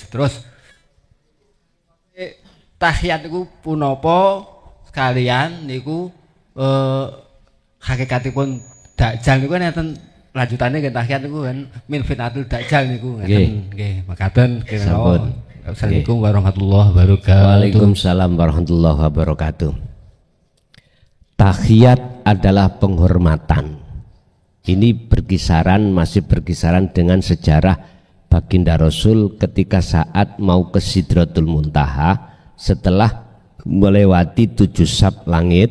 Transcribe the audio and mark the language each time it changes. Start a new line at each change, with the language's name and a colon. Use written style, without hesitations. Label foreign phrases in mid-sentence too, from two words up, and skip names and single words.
Javanese: Terus tahiyat niku punapa sekalian niku hakikatipun dajjal niku enten lanjutane nggih tahiyat niku kan
Arabic: من فتنة الدجال
Javanese: niku ngeten nggih makaten kira-kira.
Arabic: السلام عليكم ورحمة الله وبركاته. وعليكم السلام ورحمة الله وبركاته.
Indonesian: Tahiyat adalah penghormatan. Ini masih berkisaran dengan sejarah baginda Rasul ketika saat mau ke Sidratul Muntaha setelah melewati 7 sab langit.